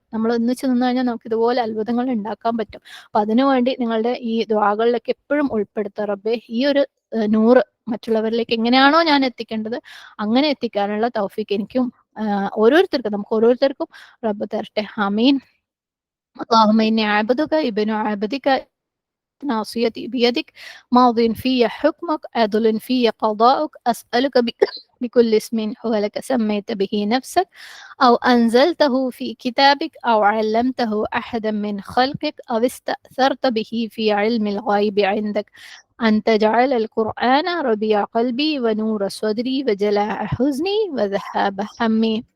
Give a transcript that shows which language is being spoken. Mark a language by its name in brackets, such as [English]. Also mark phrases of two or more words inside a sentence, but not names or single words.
[Malayalam] നമ്മൾ ഒന്നിച്ച് നിന്ന് കഴിഞ്ഞാൽ നമുക്ക് ഇതുപോലെ അത്ഭുതങ്ങൾ ഉണ്ടാക്കാൻ പറ്റും. അപ്പൊ അതിനുവേണ്ടി നിങ്ങളുടെ ഈ ദുആകളിലൊക്കെ എപ്പോഴും ഉൾപ്പെടുത്തുക. റബ്ബെ ഈ ഒരു നൂറ് മറ്റുള്ളവരിലേക്ക് എങ്ങനെയാണോ ഞാൻ എത്തിക്കേണ്ടത് അങ്ങനെ എത്തിക്കാനുള്ള തൗഫീഖ് എനിക്കും ഓരോരുത്തർക്കും നമുക്ക് ഓരോരുത്തർക്കും റബ്ബ് തരട്ടെ. ആമീൻ. [Arabic] اللهم إني عبدك ابن عبدك ناصيتي بيدك ماض في حكمك عدل في قضاؤك أسألك بكل اسم هو لك سميت به نفسك أو أنزلته في كتابك أو علمته أحدا من خلقك أو استأثرت به في علم الغيب عندك أن تجعل القرآن ربيع قلبي ونور صدري وجلاء حزني وذهاب همي.